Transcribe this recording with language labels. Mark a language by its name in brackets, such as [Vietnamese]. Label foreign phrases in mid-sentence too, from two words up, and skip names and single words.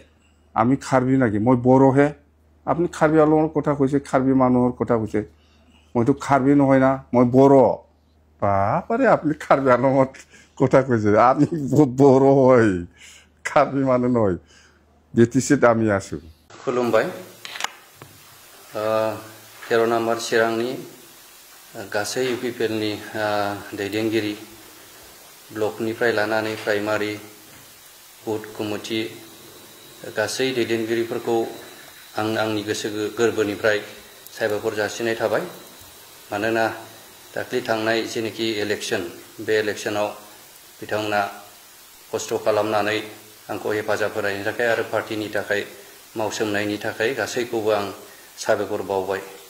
[Assamese] আমি খাৰ্বি নাকি মই বড়োহে আপুনি খাৰ্বি আংলঙৰ কথা কৈছে খাৰ্বি মানুহৰ কথা কৈছে মইতো খাৰ্বি নহয় না মই বড়ো বাপাৰে আপুনি খাৰ্বি আংলঙত কথা কৈছে আমি বড়ো হয় খাৰ্বি মানুহ নহয় BTCত আমি আছো [Bodo] खुलुमबाय 13 नम्बर चिरांनि गासै UPPनि दैदेनगिरि ब्लकनिफ्राय लानानै प्राइमारि बुथ कमिटि गासै दैदेनगिरिफोरखौ आंनि गोसो गोरबोनिफ्राय साबायखर जासिनाय थाबाय मानोना दाख्लै थांनाय जेनेखि इलेक्सन बे इलेक्सनाव बिथांमोना खस्थ' खालामनानै आंखौ हेफाजाब होनायनि थाखाय आरो पार्टिनि थाखाय मावसोमनायनि थाखाय गासैखौबो आं साबायखर बावबाय